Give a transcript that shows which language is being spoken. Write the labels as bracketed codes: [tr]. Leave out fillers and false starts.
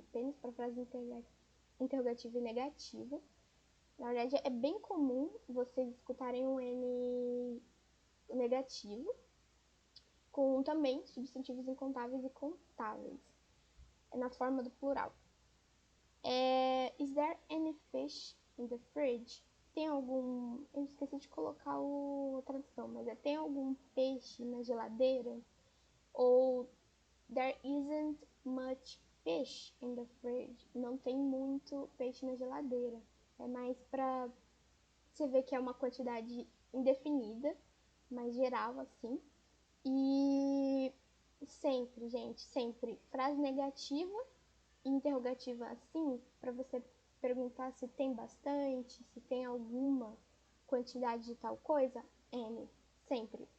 [pt] Apenas para frase interrogativa e negativa. Na verdade, é bem comum vocês escutarem um N negativo, com também substantivos incontáveis e contáveis, na forma do plural. [en] Is there any fish in the fridge? [pt] Tem algum... Eu esqueci de colocar a tradução, mas tem algum peixe na geladeira? [en] Ou there isn't much fish in the fridge. [pt] Não tem muito peixe na geladeira. É mais pra você ver que é uma quantidade indefinida, mais geral assim. E sempre, gente, sempre frase negativa e interrogativa assim, para você perguntar se tem bastante, se tem alguma quantidade de tal coisa, N, sempre.